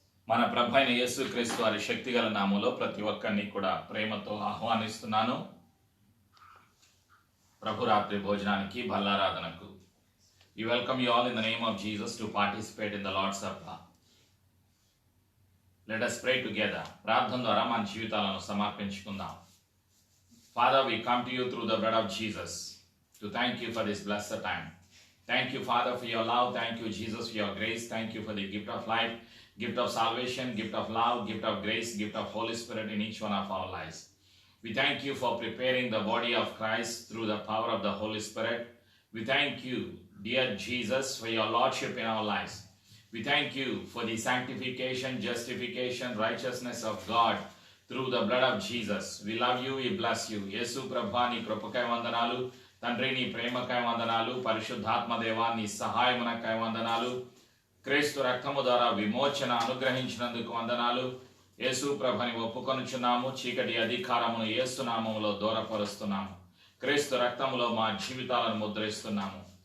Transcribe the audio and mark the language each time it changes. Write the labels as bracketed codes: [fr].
[te] మన ప్రభైన యేసుక్రీస్తు వారి శక్తిగల నామములో ప్రతి ఒక్కరిని కూడా ప్రేమతో ఆహ్వానిస్తున్నాను. ప్రభు రాత్రి భోజనానికి బల్లారాధనకు. [en] We welcome you all in the name of Jesus to participate in the Lord's Supper. Let us pray together. [te] ప్రార్థన ద్వారా మన జీవితాలను సమర్పించుకుందాం. [en] Father, we come to you through the blood of Jesus to thank you for this blessed time. Thank you, Father, for your love. Thank you, Jesus, for your grace. Thank you for the gift of life, gift of salvation, gift of love, gift of grace, gift of Holy Spirit in each one of our lives. We thank you for preparing the body of Christ through the power of the Holy Spirit. We thank you, dear Jesus, for your lordship in our lives. We thank you for the sanctification, justification, righteousness of God through the blood of Jesus. We love you, we bless you. [te] Yesu Prabha నీ కృపకై వందనాలు, తండ్రి నీ ప్రేమకై వందనాలు, పరిశుద్ధాత్మ దేవా నీ సహాయమునకై వందనాలు, క్రీస్తు రక్తము ద్వారా విమోచన అనుగ్రహించినందుకు వందనాలు. యేసు ప్రభుని ఒప్పుకొనుచున్నాము, చీకటి అధికారమును యేసు నామములో దూరపరుస్తున్నాము, క్రీస్తు రక్తములో మా జీవితాలను ముద్రిస్తున్నాము.